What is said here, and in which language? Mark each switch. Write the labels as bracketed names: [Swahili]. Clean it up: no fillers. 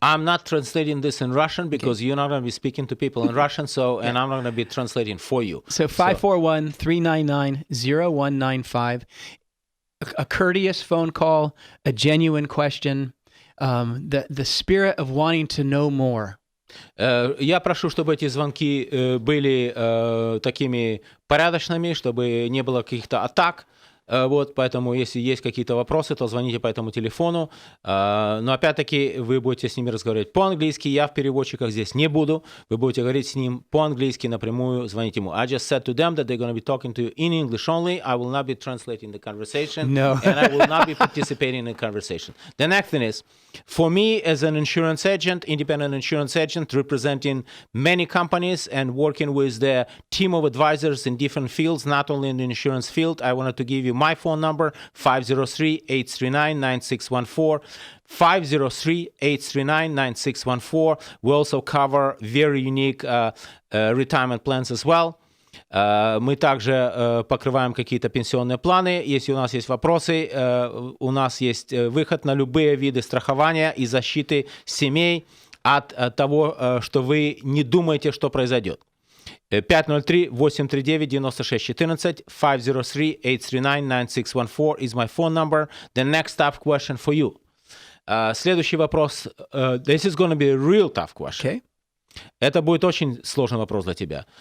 [English] I'm not translating this in Russian because you're not going to be speaking to people in Russian, and I'm not going to be translating for you. So 541 399 0195. A courteous phone call, a genuine question, the spirit of wanting to know more. [Russian] Я прошу, чтобы эти звонки были такими порядочными, чтобы не было каких-то атак. Вот, поэтому, если есть какие-то вопросы, то звоните по этому телефону. Но, опять-таки, вы будете с ними разговаривать по-английски. Я в переводчиках здесь не буду. Вы будете говорить с ним по-английски напрямую, звонить ему. [English] I just said to them that they're going to be talking to you in English only. I will not be translating the conversation. No. And I will not be participating in the conversation. The next thing is, for me as an insurance agent, independent insurance agent, representing many companies and working with the team of advisors in different fields, not only in the insurance field, I wanted to give you my phone number, 503-839-9614. 503-839-9614. We also cover very unique retirement plans as well. [Russian] Мы также покрываем какие-то пенсионные планы. Если у нас есть вопросы, у нас есть выход на любые виды страхования и защиты семей от того, что вы не думаете, что произойдет. [English] 503-839-9614, 503-839-9614 is my phone number. The next tough question for you. [Russian] Следующий вопрос. [English] This is going to be a real tough question. Okay. [Russian] Это будет очень сложный вопрос для тебя.